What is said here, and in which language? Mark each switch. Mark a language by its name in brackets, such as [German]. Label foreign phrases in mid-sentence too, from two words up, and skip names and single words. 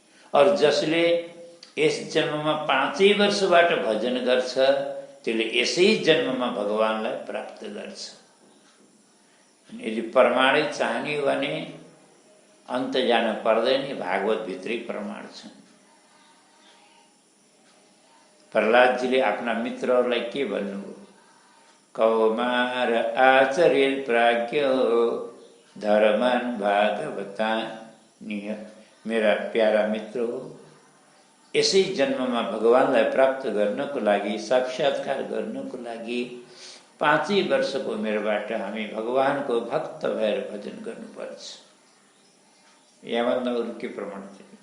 [Nepali] और जसले यस जन्ममा 5 वर्षबाट भजन गर्छ त्यसले यसै जन्ममा भगवानलाई प्राप्त गर्छ। यदि प्रमाणै चाहने हो भने अन्त जान पर्दैन, भागवत भित्रै प्रमाण छ। प्रहलादजीले आफ्ना मित्रहरूलाई के भन्नुभयो? [Sanskrit] कौमार आचर्य प्राज्ञ धर्मान भागवता निह। [Nepali] मेरा प्यारा मित्र हो, यसै जन्ममा भगवानलाई प्राप्त गर्नको लागि, साक्षात्कार गर्नको लागि 5 वर्षको उमेरबाट हामी भगवानको भक्त भएर भजन गर्नुपर्छ। यहाँभन्दा अरू के प्रमाण छ?